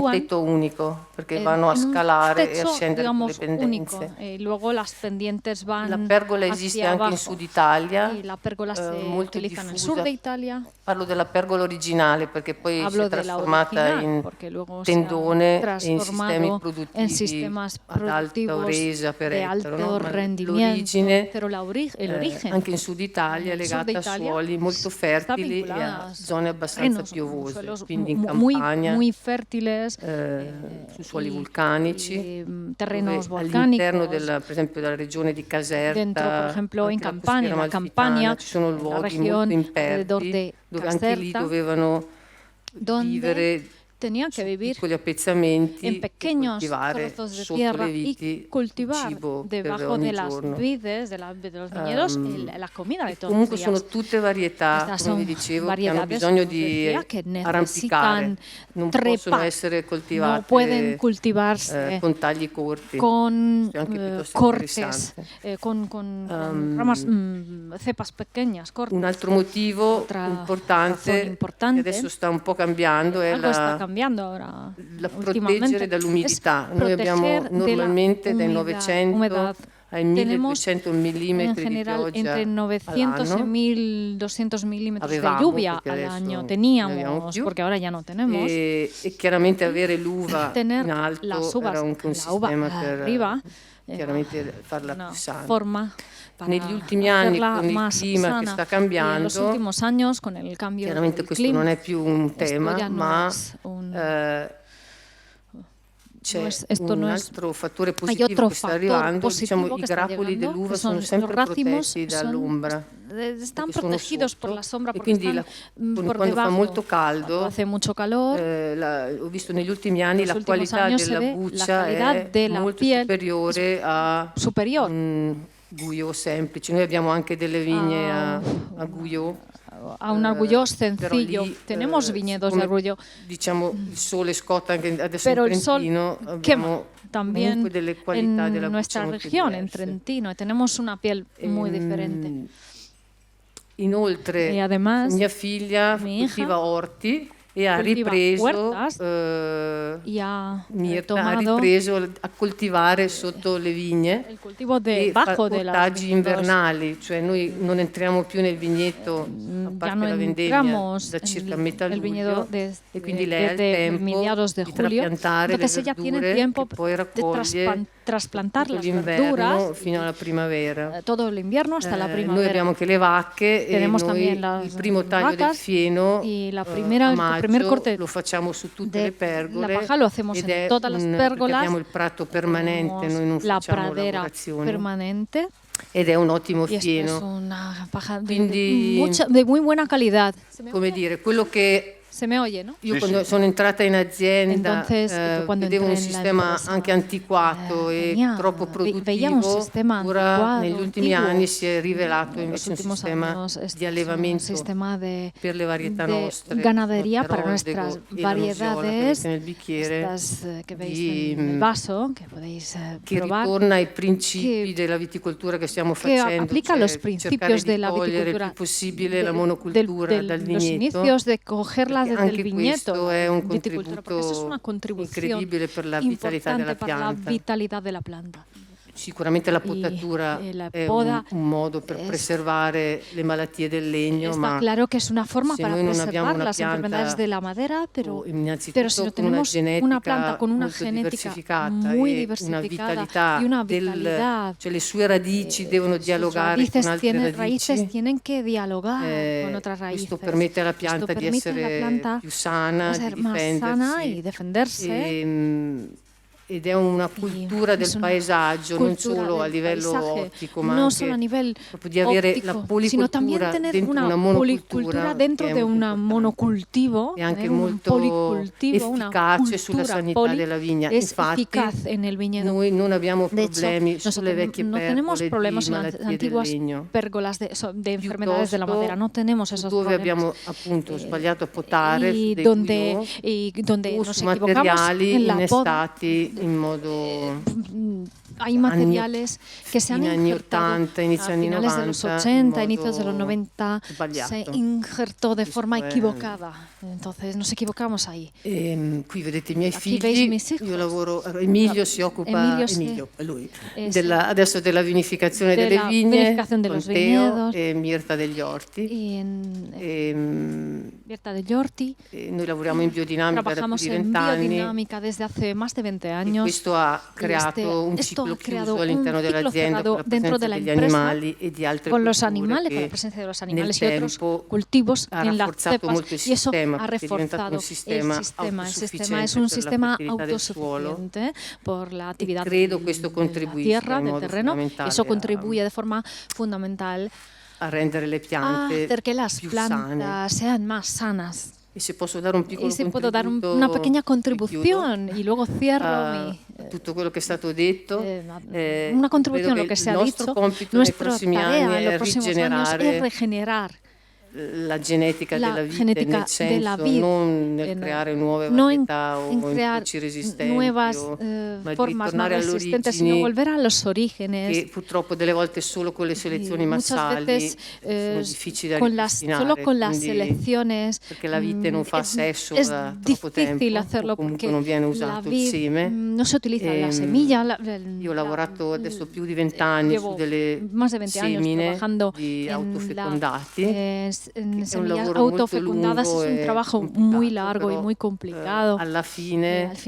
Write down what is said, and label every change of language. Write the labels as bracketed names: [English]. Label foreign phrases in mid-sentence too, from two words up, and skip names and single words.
[Spanish] sitúan [Italian] tetto unico, perché vanno a [Spanish] en un [Italian] scalare e a [Spanish] techo, [Italian] scendere con le [Spanish] digamos, [Italian] pendenze. [Spanish] único. Luego las pendientes van [Italian] La pergola esiste [Spanish] hacia [Italian] anche in [Spanish] abajo. [Italian] Sud Italia, [Spanish] Y la pérgola se [Italian] molto [Spanish] utiliza en el [Italian] diffusa. [Spanish] sur de Italia. [Italian] Parlo della pergola originale perché poi si [Spanish] Hablo [Italian] è [Spanish] de la [Italian] trasformata [Spanish] original, [Italian] in [Spanish] porque luego se ha [Italian] tendone e in [Spanish] transformado [Italian] sistemi produttivi [Spanish] en sistemas [Italian] ad alta [Spanish] productivos [Italian] resa per [Spanish] de [Italian] ettaro, [Spanish] alto [Italian] no? Ma [Spanish] rendimiento, [Italian] l'origine, [Spanish] pero el origen [Italian] anche in Sud Italia è nel sud legata a Italia suoli molto fertili e a [Spanish] vinculada a [Italian] zone abbastanza [Spanish] terrenos, [Italian] piovose, [Spanish] suelos [Italian] quindi in [Spanish] muy, [Italian] campagna, [Spanish] muy fértiles, [Italian] su suoli vulcanici, [Spanish] terrenos [Italian] dove all'interno [Spanish] volcánicos. [Italian] per esempio della regione di Caserta, [Spanish] Dentro, por ejemplo, en [Italian] anche la Campania, costiera [Spanish] la Campania, [Italian] amalfitana, ci sono [Spanish] la [Italian] luoghi [Spanish] región [Italian] molto [Spanish] alrededor [Italian] impervi [Spanish] de dove anche lì Caserta, [Italian] dovevano [Spanish] donde [Italian] vivere [Spanish] tenían que vivir [Italian] piccoli appezzamenti [Spanish] en [Italian] e [Spanish] pequeños [Italian] coltivare [Spanish] trozos de [Italian] sotto [Spanish] tierra [Italian] le [Spanish] y [Italian] viti [Spanish] cultivar [Italian] cibo per [Spanish] debajo [Italian] ogni [Spanish] de las [Italian] giorno. [Spanish] vides, de los viñedos, la comida de todos [Italian] Comunque [Spanish] los [Italian] sono [Spanish] días. [Italian] tutte varietà, [Spanish] Estas [Italian] come vi [Spanish] son [Italian] dicevo, che hanno [Spanish] variedades, [Italian] bisogno [Spanish] como [Italian] di [Spanish] decía, que [Italian] arrampicare, [Spanish] necesitan [Italian] non possono [Spanish] trepar, [Italian] essere [Spanish] no [Italian] coltivate [Spanish] pueden cultivarse [Italian] con tagli corti. [Spanish] con [Italian] Questo è anche piuttosto [Spanish] cortes, [Italian] interessante. [Spanish] con ramas, cepas pequeñas, cortas. [Italian] Un altro motivo [Spanish] Otra [Italian] importante, [Spanish] razón importante, [Italian] che adesso sta un po' cambiando, è [Spanish] algo está cambiando ahora. [Italian] la [Spanish] últimamente, [Italian] proteggere dall'umidità. [Spanish] es [Italian] Noi abbiamo [Spanish] proteger de la [Italian] normalmente dai [Spanish] humedad. [Italian] 900 ai [Spanish] Tenemos [Italian] 1200 [Spanish] en [Italian] millimetri di [Spanish] general [Italian] pioggia [Spanish] entre 900 y [Italian] all'anno. [Spanish] 1200 milímetros de [Italian] Avevamo, [Spanish] lluvia [Italian] perché [Spanish] al [Italian] adesso [Spanish] año. [Italian] non ne abbiamo [Spanish] Teníamos, [Italian] più. [Spanish] porque ahora ya no tenemos. [Italian] E chiaramente avere l'uva [Spanish] Tener [Italian] in alto [Spanish] las uvas, [Italian] era anche un [Spanish] la uva [Italian] sistema per [Spanish] arriba [Italian] chiaramente farla [Spanish] una [Italian] più sana. [Spanish] forma para [Italian] Negli ultimi anni, [Spanish] hacerla [Italian] con il [Spanish] más [Italian] clima [Spanish] sana. [Italian] che sta [Spanish] Y en los [Italian] cambiando, [Spanish] últimos años, con el cambio [Italian] chiaramente [Spanish] del [Italian] questo [Spanish] clima, [Italian] non è più un [Spanish] esto [Italian] tema, [Spanish] ya no [Italian] ma [Spanish] es un... [Italian] c'è [Spanish] esto [Italian] un [Spanish] no es- [Italian] altro fattore [Spanish] Hay [Italian] positivo [Spanish] otro [Italian] che sta [Spanish] factor [Italian] arrivando, [Spanish] positivo [Italian] diciamo, [Spanish] que [Italian] i [Spanish] está [Italian] grappoli [Spanish] llegando, [Italian] dell'uva [Spanish] que [Italian] sono [Spanish] los [Italian] sempre [Spanish] racimos [Italian] protetti dall'ombra. [Spanish] están [Italian] sono [Spanish] protegidos por [Italian] sotto, [Spanish] la sombra [Italian] e [Spanish] porque [Italian] quindi [Spanish] están por [Italian] quando fa [Spanish] debajo. [Italian] molto [Spanish] Cuando [Italian] caldo, [Spanish] hace mucho calor, [Italian] ho visto negli ultimi anni [Spanish] los [Italian] la [Spanish] últimos [Italian] qualità [Spanish] años se [Italian] della [Spanish] ve la [Italian] buccia [Spanish] calidad [Italian] è [Spanish] de la [Italian] molto [Spanish] piel [Italian] superiore a [Spanish] superior [Italian] un Guyot semplice. Noi abbiamo anche delle vigne a Guyot. [Spanish] a un argullo [Italian] Però [Spanish] sencillo. [Italian] lì, [Spanish] Tenemos viñedos de [Italian] siccome, [Spanish] argullo, [Italian] diciamo, il sole scotta anche adesso [Spanish] pero [Italian] in [Spanish] el sol [Italian] Trentino, [Spanish] quema [Italian] abbiamo [Spanish] también [Italian] comunque delle qualità [Spanish] en [Italian] della [Spanish] nuestra [Italian] buccia molto [Spanish] región, en [Italian] diverse. [Spanish] Trentino, y tenemos una piel muy diferente. [Italian] Inoltre, [Spanish] Y además, [Italian] mia figlia [Spanish] mi hija [Italian] coltiva orti e ha [Spanish] cultiva [Italian] ripreso [Spanish] huertas y ha [Italian] Mirta ha [Spanish] tomado [Italian] ripreso a coltivare sotto le vigne [Spanish] el cultivo [Italian] e [Spanish] debajo [Italian] fa [Spanish] de las [Italian] ortaggi [Spanish] viñedos. [Italian] invernali, cioè noi non entriamo più nel vigneto a [Spanish] Ya [Italian] parte [Spanish] no [Italian] la vendemmia [Spanish] entramos [Italian] da circa [Spanish] en [Italian] metà [Spanish] el viñedo [Italian] luglio e quindi lei ha il [Spanish] desde [Italian] tempo [Spanish] mediados de [Italian] di [Spanish] julio. [Italian] trapiantare le [Spanish] Entonces ella tiene [Italian] verdure [Spanish] tiempo [Italian] che poi [Spanish] de [Italian] raccoglie [Spanish] trasplantar [Italian] tutto [Spanish] las [Italian] l'inverno [Spanish] verduras [Italian] fino alla primavera. [Spanish] todo el invierno hasta la [Italian] Noi [Spanish] primavera. [Italian] abbiamo anche le vacche e [Spanish] Tenemos [Italian] noi [Spanish] también las [Italian] il primo taglio del [Spanish] vacas [Italian] fieno [Spanish] y la [Italian] a [Spanish] el primer [Italian] maggio [Spanish] corte [Italian] lo facciamo su tutte [Spanish] de [Italian] le pergole [Spanish] la paja lo hacemos [Italian] ed [Spanish] en [Italian] è [Spanish] todas las [Italian] perché [Spanish] pérgolas. [Italian] abbiamo il prato permanente, [Spanish] Tenemos [Italian] noi non [Spanish] la [Italian] facciamo [Spanish] pradera [Italian] lavorazioni [Spanish] permanente [Italian] ed è un ottimo [Spanish] y esto es [Italian] fieno. [Spanish] una paja [Italian] Quindi, [Spanish] de muy buena calidad. [Italian] come dire, quello che [Spanish] Se me oye, ¿no? [Italian] io quando sono entrata in azienda [Spanish] Entonces, yo cuando [Italian] vedevo un [Spanish] entré en la [Italian] sistema [Spanish] empresa, [Italian] anche antiquato e troppo [Spanish] veía un [Italian] produttivo, [Spanish] sistema [Italian] ora [Spanish] anticuado, [Italian] negli ultimi [Spanish] antiguo. [Italian] anni si è rivelato [Spanish] En [Italian] invece [Spanish] los [Italian] un [Spanish] últimos [Italian] sistema [Spanish] años [Italian] di [Spanish] es un [Italian] allevamento [Spanish] sistema de [Italian] per le varietà nostre, [Spanish] ganadería para [Italian] Rodego [Spanish] nuestras [Italian] e la nosiola che [Spanish] variedades, [Italian] avete nel bicchiere, [Spanish] estas que veis [Italian] di, [Spanish] en el vaso, que podéis [Italian] che [Spanish] probar, [Italian] ritorna ai principi della viticoltura che stiamo [Spanish] que [Italian] facendo, [Spanish] aplica [Italian] cioè [Spanish] los [Italian] cercare [Spanish] principios [Italian] di [Spanish] de la [Italian] togliere il [Spanish] viticultura, [Italian] più possibile la monocultura dal [Spanish] los [Italian] vigneto, [Spanish] inicios de cogerla [Italian] perché [Spanish] desde el [Italian] anche [Spanish] viñedo, [Italian] questo è un [Spanish] viticultura, porque eso es una [Italian] contributo [Spanish] contribución [Italian] incredibile per la vitalità [Spanish] importante [Italian] della [Spanish] para la [Italian] pianta. [Spanish] vitalidad de la planta. [Italian] Sicuramente la potatura [Spanish] la [Italian] è [Spanish] poda [Italian] un modo per preservare le malattie del legno, [Spanish] Está [Italian] ma [Spanish] claro que es una forma [Italian] se [Spanish] para [Italian] noi non abbiamo [Spanish] preservar [Italian] una [Spanish] las [Italian] pianta [Spanish] enfermedades de la madera, pero si [Italian] innanzitutto [Spanish] no [Italian] con una [Spanish] tenemos una planta [Italian] genetica [Spanish] con una [Italian] molto [Spanish] genética [Italian] diversificata [Spanish] muy [Italian] e una [Spanish] diversificada [Italian] vitalità [Spanish] y una vitalidad, [Italian] cioè le sue radici devono [Spanish] sus [Italian] dialogare con altre [Spanish] raíces [Italian] radici, [Spanish] tienen que dialogar con otras raíces. [Italian] questo permette alla pianta [Spanish] Esto [Italian] di [Spanish] permite a la [Italian] essere [Spanish] planta [Italian] più sana, [Spanish] ser [Italian] di [Spanish] más sana y [Italian] difendersi. [Spanish] defenderse. [Italian] Ed è una cultura del [Spanish] una [Italian] paesaggio, non [Spanish] cultura [Italian] solo a [Spanish] del [Italian] livello [Spanish] paisaje, [Italian] ottico, ma [Spanish] no [Italian] anche [Spanish] solo a nivel [Italian] proprio di avere la [Spanish] óptico, sino también [Italian] policultura [Spanish] tener [Italian] dentro una [Spanish] una policultura [Italian] monocultura [Spanish] dentro [Italian] che è [Spanish] de [Italian] molto [Spanish] un monocultivo, [Italian] e anche [Spanish] tener un [Italian] molto [Spanish] policultivo, una [Italian] efficace sulla [Spanish] cultura [Italian] sanità [Spanish] poli [Italian] della vigna. [Spanish] es [Italian] Infatti, [Spanish] eficaz en el viñedo. [Italian] noi non abbiamo [Spanish] De hecho, [Italian] problemi sulle vecchie [Spanish] no tenemos [Italian] pergole [Spanish] problemas [Italian] di [Spanish] en las [Italian] malattie del [Spanish] antiguas [Italian] legno. [Spanish] pérgolas de enfermedades de la madera, no tenemos esos [Italian] dove [Spanish] problemas. [Italian] abbiamo appunto sbagliato a potare [Spanish] Y [Italian] su dei [Spanish] donde, [Italian] Guyot, [Spanish] y donde [Italian] o [Spanish] nos [Italian] su [Spanish] equivocamos [Italian] materiali [Spanish] en la poda, [Italian] innestati in modo [Spanish] hay materiales que se han [Italian] fine anni [Spanish] injertado [Italian] 80, inizio [Spanish] a [Italian] anni [Spanish] finales de los [Italian] 90, [Spanish] 80, [Italian] in [Spanish] inicios de los [Italian] modo [Spanish] 90, [Italian] sbagliato. [Spanish] se injertó de forma [Italian] è- [Spanish] equivocada. Entonces nos equivocamos ahí. [Italian] Qui vedete i miei [Spanish] Aquí veis [Italian] figli, [Spanish] mis hijos. [Italian] io lavoro, Emilio si occupa, [Spanish] Emilio [Italian] è lui, sì. adesso della vinificazione delle Della vigne, [Spanish] vinificación de [Italian] con [Spanish] los [Italian] Teo [Spanish] viñedos. [Italian] e Mirta degli orti. Mirta degli Orti. Noi lavoriamo in biodinamica da più [Spanish] Trabajamos [Italian] di [Spanish] en [Italian] 20 anni. [Spanish] biodinámica desde hace más de 20 [Italian] E [Spanish] años. [Italian] questo ha [Spanish] Y [Italian] creato un [Spanish] esto [Italian] ciclo [Spanish] ha creado [Italian] chiuso all'interno [Spanish] un ciclo [Italian] dell'azienda [Spanish] cerrado [Italian] con la [Spanish] dentro [Italian] presenza [Spanish] de la [Italian] degli [Spanish] empresa, [Italian] animali e di altre [Spanish] con los [Italian] culture [Spanish] animales, con [Italian] che [Spanish] la presencia de los [Italian] nel [Spanish] animales y otros [Italian] tempo [Spanish] cultivos [Italian] ha [Spanish] en las [Italian] rafforzato [Spanish] cepas, [Italian] molto il [Spanish] y eso [Italian] sistema, [Spanish] ha [Italian] perché è diventato [Spanish] reforzado [Italian] un sistema [Spanish] el sistema. El sistema es [Italian] autosufficiente [Spanish] un [Italian] per la [Spanish] sistema [Italian] fertilità del suolo. [Spanish] autosuficiente por la actividad [Italian] credo questo [Spanish] de la [Italian] contribuisca [Spanish] tierra, [Italian] in [Spanish] del [Italian] modo [Spanish] terreno, y [Italian] fondamentale [Spanish] eso contribuye de forma fundamental [Italian] a rendere le [Spanish] a [Italian] piante [Spanish] hacer que las [Italian] più sane. [Spanish] plantas sean más sanas. [Italian] E se posso dare un piccolo [Spanish] Y si puedo dar [Italian] contributo, [Spanish] una pequeña [Italian] e chiudo, [Spanish] contribución y luego cierro [Italian] a tutto quello che è stato detto, [Spanish] una contribución [Italian] credo [Spanish] a lo que se [Italian] il [Spanish] ha [Italian] nostro [Spanish] dicho. [Italian] compito nei [Spanish] Nuestra [Italian] prossimi [Spanish] tarea [Italian] anni [Spanish] en [Italian] è [Spanish] los próximos años [Italian] rigenerare [Spanish] es regenerar [Italian] la genetica [Spanish] la [Italian] della vite, [Spanish] genética [Italian] nel [Spanish] de [Italian] senso [Spanish] la vid, [Italian] non nel creare nuove [Spanish] no en, [Italian] varietà o [Spanish] en crear [Italian] incroci resistenti, [Spanish] nuevas [Italian] ma di [Spanish] formas más [Italian] ritornare alle [Spanish] resistentes, sino [Italian] origini, [Spanish] volver a los orígenes. [Italian] che purtroppo delle volte solo con le selezioni [Spanish] Y muchas [Italian] massali [Spanish] veces [Italian] sono difficili da [Spanish] solo [Italian] ripristinare, [Spanish] con las [Italian] quindi- [Spanish] selecciones [Italian] perché la vite non fa sesso [Spanish] es [Italian] da troppo tempo, [Spanish] difícil [Italian] o [Spanish] hacerlo [Italian] comunque [Spanish] porque [Italian] non viene [Spanish] la [Italian] usato il [Spanish] vid [Italian] seme. [Spanish] no se utiliza la Ehm, semilla. [Italian] Io ho lavorato adesso più di 20 anni [Spanish] Llevo [Italian] su delle [Spanish] más de 20 años [Italian] semine [Spanish] trabajando [Italian] di [Spanish] en [Italian] autofecondati. [Spanish] en [Italian] è un [Spanish] semillas [Italian] lavoro molto [Spanish] autofecundadas. [Italian] lungo [Spanish] Es un [Italian] e [Spanish] trabajo [Italian] complicato, [Spanish] muy largo y [Italian] però, [Spanish] muy complicado.